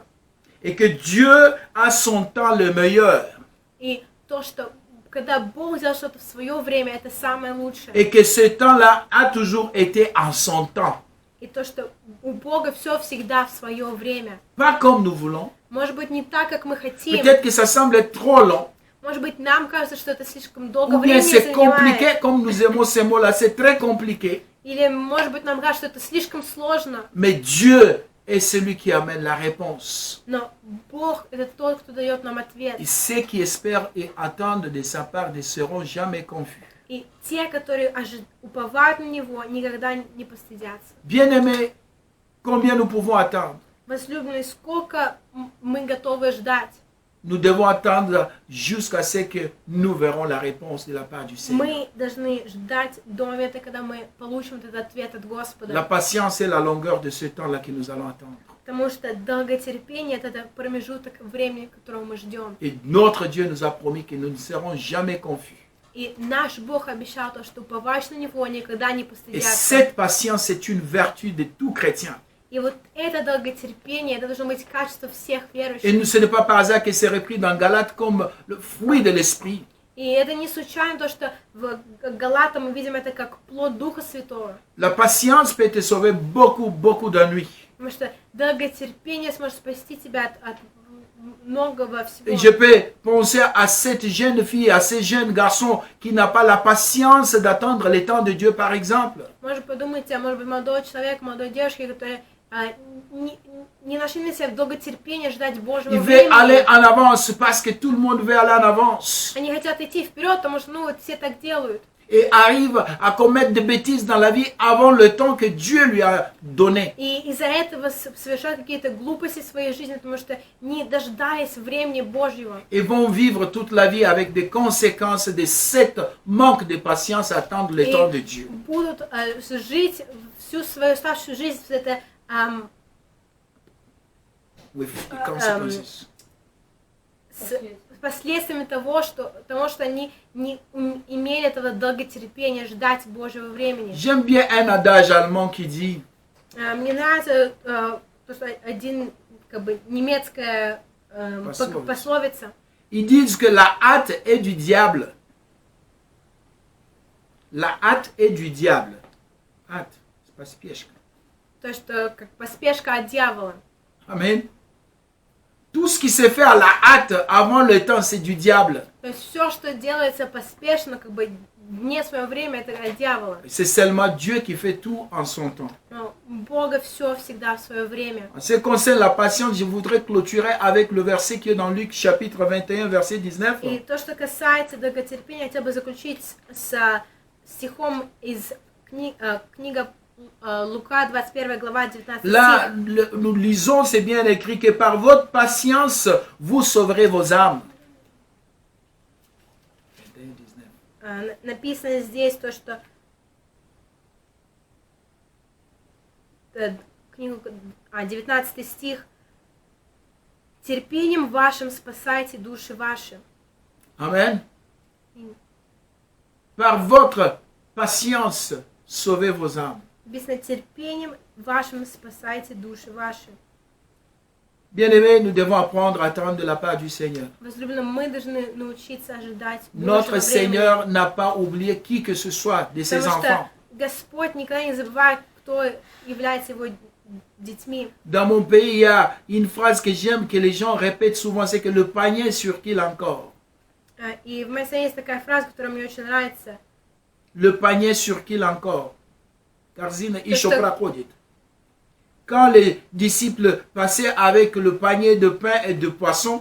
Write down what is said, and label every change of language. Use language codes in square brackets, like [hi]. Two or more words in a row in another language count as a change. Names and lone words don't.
[fr] Et que Dieu a son temps le meilleur. [ru] И то, что когда Бог сделал что-то в свое время, это самое лучшее. [fr] Et que ce temps-là a toujours été en son temps. [ru] И то, что у Бога все всегда в свое время. [fr] Pas comme nous voulons. [ru] Может быть, не так, как мы хотим. [fr] Peut-être que ça semble être trop long. [ru] Может быть, нам кажется, что это слишком долго [fr] Ou bien [ru] времени [fr] c'est compliqué, [ru] занимает. [fr] comme nous aimons ces mots-là. C'est très compliqué. [ru] Или, может быть, нам кажется, что это слишком сложно. [fr] Mais Dieu est celui qui amène la réponse. [ru] Но Бог – это тот, кто дает нам ответ. [fr] Et ceux qui espèrent et attendent de sa part ne seront jamais confus. [ru] И те, которые уповают на Него, никогда не постыдятся. [fr] Bien-aimés, combien nous pouvons attendre? [ru] Возлюбленные, сколько мы готовы ждать? [fr] Nous devons attendre jusqu'à ce que nous verrons la réponse de la part du Seigneur. [ru] Мы должны ждать до момента, когда мы получим этот ответ от [fr] La [ru] Господа. [fr] patience est la longueur de ce temps-là que nous allons attendre. [ru] Потому что долготерпение – это промежуток времени, которого мы ждем. [fr] Et notre Dieu nous a promis que nous ne serons jamais confus. [ru] И наш Бог обещал то, что уповаешь на Него, никогда не [fr] Et [ru] постыдятся. [fr] cette patience est une vertu de tout chrétien. [ru] И вот это долготерпение, это должно быть качество всех [fr] Et [ru] верующих. [fr] ce n'est pas par hasard que c'est repris dans Galates comme le fruit de l'esprit. [ru] И это не случайно то, что в Галатам мы видим это как плод Духа Святого. [fr] La patience peut te sauver beaucoup d'ennuis. [ru] Потому что долготерпение сможет спасти тебя от многого всего. [fr] Et je peux penser à cette jeune fille, à ce jeune garçon qui n'a pas la patience d'attendre le temps de Dieu, par exemple. [ru] Может подумайте, может быть, молодой человек, молодой девушки, которые не нашли на себя долготерпение ждать Божьего [fr] Il veut aller [ru] времени. [fr] en avance parce que tout le monde veut aller en avance. [ru] Они хотят идти вперед, потому что, вот все так делают. [fr] Et arrive à commettre des bêtises dans la vie avant le temps que Dieu lui a donné. [ru] И из-за этого совершают какие-то глупости в своей жизни, потому что не дождались времени Божьего. [fr] Et vont vivre toute la vie avec des conséquences de cet manque de patience à attendre le temps de Dieu. [ru] Будут жить всю свою оставшую жизнь с это, [en] With the consequences. [ru] с последствиями того, что они не имели этого долготерпения ждать Божьего времени. [fr] J'aime bien un adage allemand qui dit [ru] Мне нравится то, что один как бы немецкая пословица. [fr] ils disent que la hâte est du diable. La hâte est du diable. Hâte, c'est pas спешка. [ru] То, что как поспешка от дьявола. [fr] Amen. Tout ce qui se fait à la hâte avant le temps, c'est du diable. [ru] То есть все, что делается поспешно, как бы не свое время, это от дьявола. [fr] C'est seulement Dieu qui fait tout en son temps. [ru] Но у Бога все всегда в свое время. [fr] En ce qui concerne la patience, je voudrais clôturer avec le verset qui est dans Luc chapitre 21, verset 19. [ru] И то, что касается долготерпения, я хотела бы заключить с стихом из книга Лука, 21 глава, 19 [fr] Là, [ru] стих. [fr] nous lisons, c'est bien écrit que par votre patience, vous sauverez vos âmes. [ru] Написано здесь то, что книгу, 19 стих, терпением вашим спасайте души ваши. [fr] Amen. Par votre patience, sauvez vos âmes. [ru] Написано, терпением вашим спасайте души ваши. [fr] Bien-aimés, nous devons apprendre à attendre de la part du Seigneur. [ru] Возлюбленные, мы должны научиться ожидать [fr] Notre [ru] Божьего времени. [fr] Seigneur n'a pas oublié qui que ce soit de ses [ru] Потому [fr] enfants. [ru] что Господь никогда не забывает, кто является его детьми. [fr] Dans mon pays, il y a une phrase que j'aime, que les gens répètent souvent, c'est que le panier sur-qu'il encore. [ru] И в моей стране есть такая фраза, которая мне очень нравится. [fr] Le panier sur-qu'il encore. [ru] Корзина и проходит. [fr] Quand les disciples passaient avec le panier de pain et de poisson,